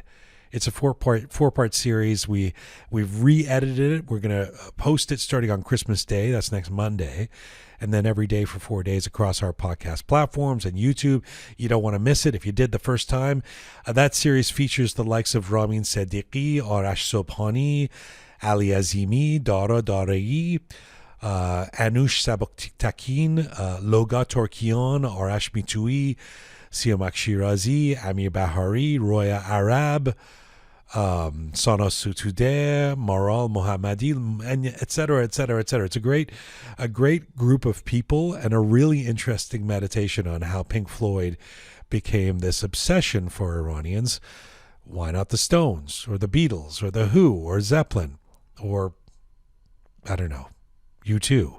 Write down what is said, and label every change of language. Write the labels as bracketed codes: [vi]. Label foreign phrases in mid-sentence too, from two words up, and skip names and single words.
[en] It's a four-part series. We've re-edited it. We're going to post it starting on Christmas Day. That's next Monday. And then every day for 4 days across our podcast platforms and YouTube. You don't want to miss it if you did the first time. That series features the likes of Ramin Sadiqi, Arash Sobhani, Ali Azimi, Dara Darei, Anush Sabaktakin, Loga Torkian, Arash Mitui, Siamak Shirazi, Amir Bahari, Roya Arab, Sana Sutudeh, Maral Mohammadi, and et cetera, et cetera, et cetera. It's a great group of people and a really interesting meditation on how Pink Floyd became this obsession for Iranians. Why not the Stones or the Beatles or the Who or Zeppelin or, I don't know, U2?